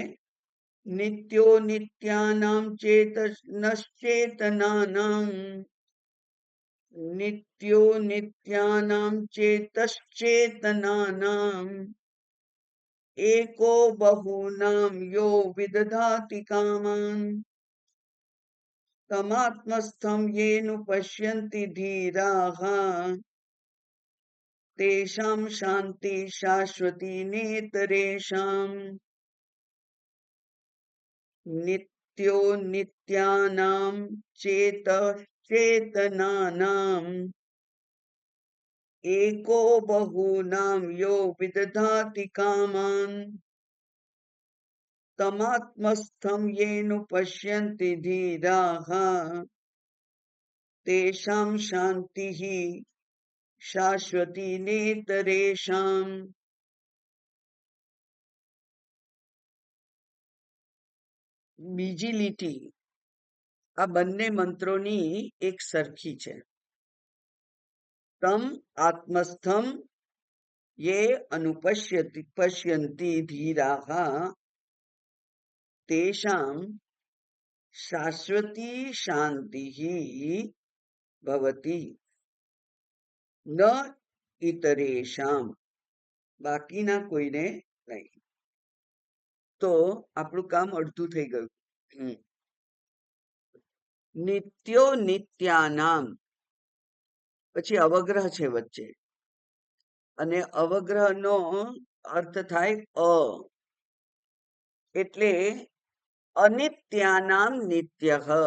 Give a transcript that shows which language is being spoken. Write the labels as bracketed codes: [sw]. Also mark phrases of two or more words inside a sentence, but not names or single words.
[sa] નિત્યો નિત્યાનામ ચેતનશ્ચેતનાનામ, નિત્યો નિત્યાનામ ચેતશ્ચેતનાનામ એકો બહૂનામ યો વિદધાતિ કામાન તમાત્મસ્થમ યેનુ પશ્યન્તિ ધીરાહ તેષામ શાંતિ શાશ્વતી નેતરેષામ. નિત્યો નિત્યાનામ ચેતશ્ચેતનાનામ चेतनानां एको बहूनां यो विदधाति कामान् तमात्मस्थं येन पश्यन्ति धीराः तेषां शान्तिः शाश्वती नेतरेषाम्। [gu] બીજી લીટી આ બંને મંત્રોની એક સરખી છે. [sa] તમ આત્મસ્થમ ये अनुपश्यति पश्यन्ति धीराः तेषां शाश्वती शान्तिः भवति न इतरेषां [gu] બાકીના કોઈને નહીં. તો આપણું કામ અડધું થઈ ગયું. [sa] નિત્યો નિત્યાનામ [gu] પછી અવગ્રહ છે વચ્ચે અને અવગ્રહનો અર્થ થાય અ એટલે [sa] અનિત્યાનામ નિત્યઃ.